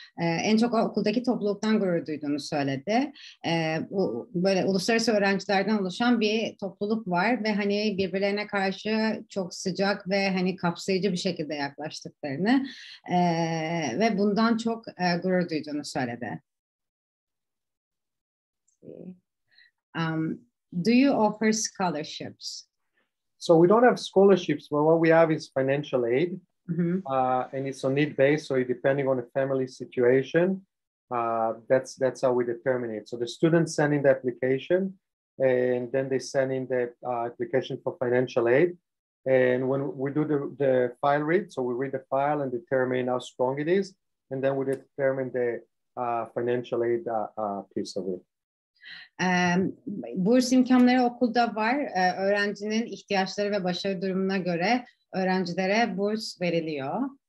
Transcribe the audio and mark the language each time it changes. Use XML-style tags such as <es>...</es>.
<tr>En çok okuldaki topluluktan gurur duyduğunu söyledi. Böyle uluslararası öğrencilerden oluşan bir topluluk var ve hani birbirlerine karşı çok sıcak ve hani kapsayıcı bir şekilde yaklaştıklarını ve bundan çok gurur duyduğunu söyledi.</tr> <en>Do you offer scholarships? So we don't have scholarships, but what we have is financial aid. Mm-hmm. And it's on need based, so depending on the family situation, that's how we determine it. So the students send in the application, and then they send in the application for financial aid. And when we do the file read, so we read the file and determine how strong it is, and then we determine the financial aid piece of it.</en> <tr>Burs imkanları okulda var. Öğrencinin ihtiyaçları ve başarı durumuna göre öğrencilere burs veriliyor.</tr>